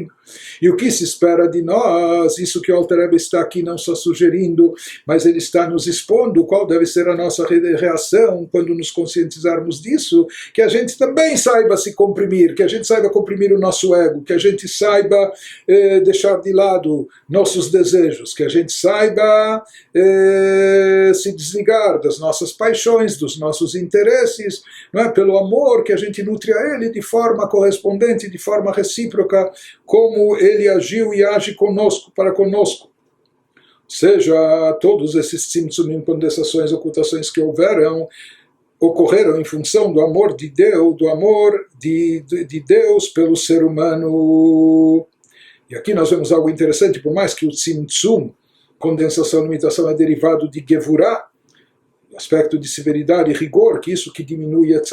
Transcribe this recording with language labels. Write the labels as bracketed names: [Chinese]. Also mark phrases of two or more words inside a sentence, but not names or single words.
[Portuguese] E o que se espera de nós, isso que o Alter Rebbe está aqui não só sugerindo, mas ele está nos expondo qual deve ser a nossa reação quando nos conscientizarmos disso, que a gente também saiba se comprimir, que a gente saiba comprimir o nosso ego, que a gente saiba deixar de lado nossos desejos, que a gente saiba se desligar das nossas paixões, dos nossos interesses, não é? Pelo amor que a gente nutre a ele de forma correspondente, de forma recíproca, como ele agiu e age conosco, para conosco. Ou seja, todos esses tzimtzumim, condensações, ocultações que ocorreram em função do amor de Deus, do amor de Deus pelo ser humano. E aqui nós vemos algo interessante, por mais que o tzimtzum, condensação, limitação, é derivado de gevurah, aspecto de severidade e rigor, que isso que diminui, etc.